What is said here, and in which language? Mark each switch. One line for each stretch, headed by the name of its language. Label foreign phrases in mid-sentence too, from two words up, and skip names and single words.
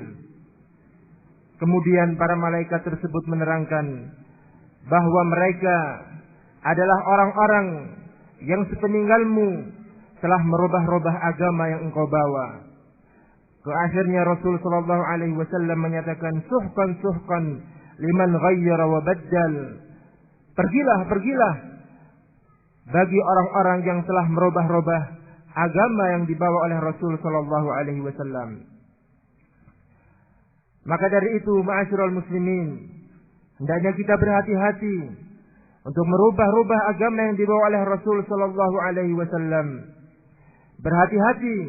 Indonesian: Kemudian para malaikat tersebut menerangkan bahwa mereka adalah orang-orang yang sepeninggalmu telah merubah-rubah agama yang engkau bawa. Ke akhirnya Rasul
Arabic: صلى الله عليه وسلم
Indonesian: menyatakan,
Arabic: "سحقا سحقا لمن غير وبدل."
Indonesian: Pergilah, pergilah bagi orang-orang yang telah merubah-rubah agama yang dibawa oleh Rasul
Arabic: صلى الله عليه وسلم.
Indonesian: Maka dari itu,
Arabic: معاشر المسلمين,
Indonesian: hendaknya kita berhati-hati untuk merubah-rubah agama yang dibawa oleh Rasul
Arabic: صلى الله عليه وسلم.